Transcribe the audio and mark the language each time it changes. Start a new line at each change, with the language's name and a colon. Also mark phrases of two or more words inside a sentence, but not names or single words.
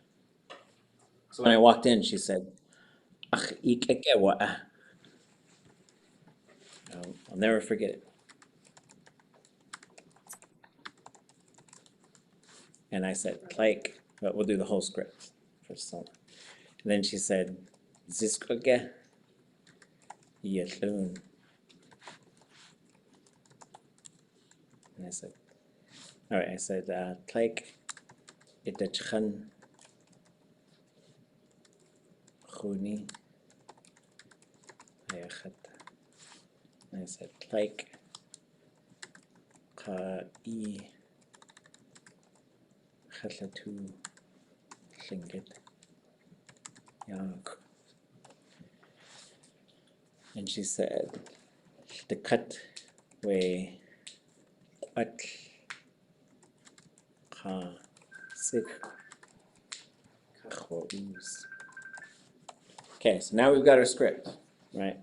English: So when I walked in, she said,
Tlingit: "Haa Atx."
English: I'll never forget it. And I said, like, but we'll do the whole script for some. And then she said,
Tlingit: "Ziskage yeexʼ."
English: And I said, all right, I said, like,
Tlingit: ʼadul.átki aayí.
English: And I said, like,
Tlingit: aayí latóow yeexʼ.
English: And she said, the cut way what Okay, so now we've got our script, right?